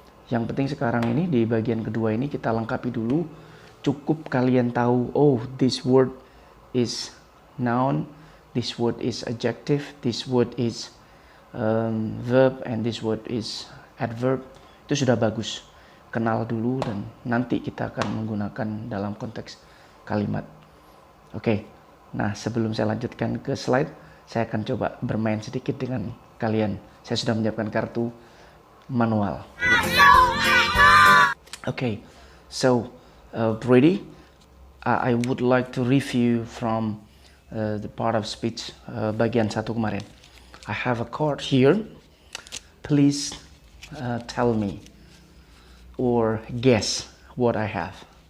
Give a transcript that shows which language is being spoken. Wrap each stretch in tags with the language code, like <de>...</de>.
<id>Yang penting sekarang ini di bagian kedua ini kita lengkapi dulu. Cukup kalian tahu,</id> <en>oh this word is noun, this word is adjective, this word is verb, and this word is adverb.</en> <id>Itu sudah bagus. Kenal dulu dan nanti kita akan menggunakan dalam konteks kalimat. Oke, nah sebelum saya lanjutkan ke slide, saya akan coba bermain sedikit dengan kalian. Saya sudah menyiapkan kartu manual.</id> <en>Okay, so ready? I would like to review from the part of speech</en> <id>bagian 1 kemarin.</id> <en>I have a card here. Please tell me or guess what I have.</en>